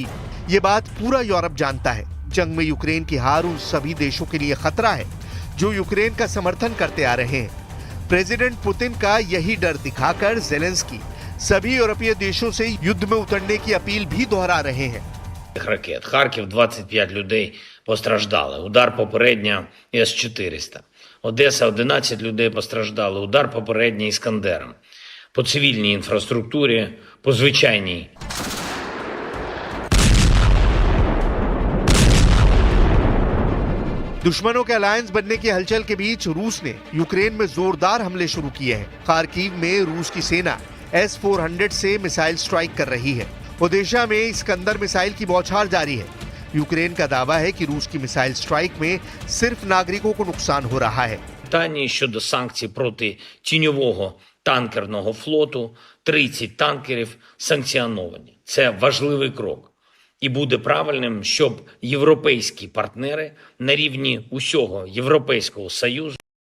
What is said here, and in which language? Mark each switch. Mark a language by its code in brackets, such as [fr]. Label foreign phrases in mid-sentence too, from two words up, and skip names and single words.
[hi] ये बात पूरा यूरोप जानता है। जंग में यूक्रेन की हार उन सभी देशों के लिए खतरा है जो यूक्रेन का समर्थन करते आ रहे हैं। प्रेसिडेंट पुतिन का यही डर दिखाकर जेलेंस्की सभी यूरोपीय देशों से युद्ध में उतरने की अपील भी दोहरा रहे हैं। [uk] Ракет. Харків 25 людей постраждали. Удар попередньо С-400. Одеса 11 людей постраждали. Удар попередньо Іскандером. По цивільній інфраструктурі, по звичайній. [hi] दुश्मनों के अलायंस बनने की हलचल के बीच रूस ने यूक्रेन में जोरदार हमले शुरू किए हैं। खार्किव में रूस की सेना S-400 से मिसाइल स्ट्राइक कर रही है। ओडेशा में इस्कंदर मिसाइल की बौछार जारी है। यूक्रेन का दावा है कि रूस की मिसाइल स्ट्राइक में सिर्फ नागरिकों को नुकसान हो रहा है। [uk] Дані щодо санкцій проти тіньового танкерного флоту, 30 танкерів санкціоновані. Це важливий крок. І буде правильним, щоб європейські партнери на рівні усього Європейського Союзу